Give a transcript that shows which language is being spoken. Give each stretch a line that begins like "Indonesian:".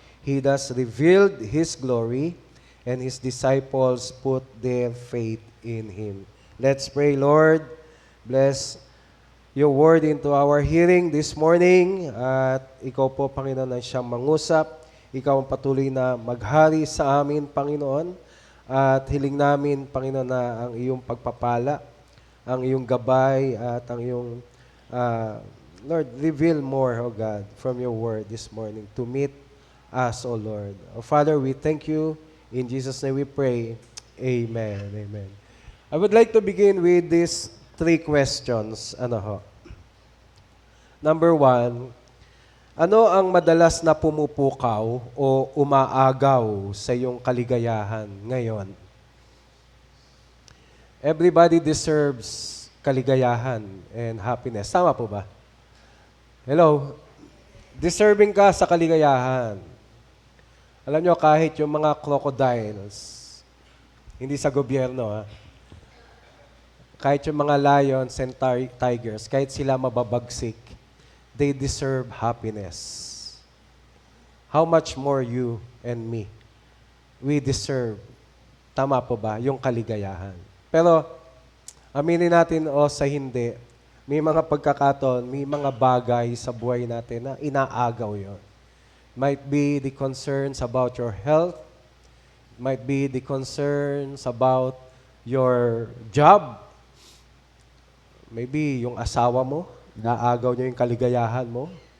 English: He thus revealed his glory, and his disciples put their faith in him. Let's pray. Lord, bless your word into our hearing this morning.
Filipino: At ikaw po, Panginoon, ang siyang mangusap. Ikaw ang patuloy na maghari sa amin, Panginoon. At hiling namin, Panginoon, na ang iyong pagpapala, ang iyong gabay, at ang iyong,
English: Lord, reveal more, O God, from your word this morning to meet us, O Lord. Father, we thank you. In Jesus' name we pray. Amen. Amen. I would like to begin with these 3 questions.
Filipino: Number 1, ano ang madalas na pumupukaw o umaagaw sa iyong kaligayahan ngayon?
English: Everybody deserves kaligayahan and happiness.
Filipino: Tama po ba? Hello? Deserving ka sa kaligayahan. Alam nyo, kahit yung mga crocodiles, hindi sa gobyerno, kahit yung mga
English: lions and tigers,
Filipino: kahit sila mababagsik,
English: they deserve happiness. How much more you and me? We deserve,
Filipino: tama po ba, yung kaligayahan. Pero, aminin natin o sa hindi, may mga pagkakataon, may mga bagay sa buhay natin na inaagaw yon.
English: Might be the concerns about your health, might be the concerns about your job, maybe
Filipino: yung asawa mo, naagaw niyo yung kaligayahan mo.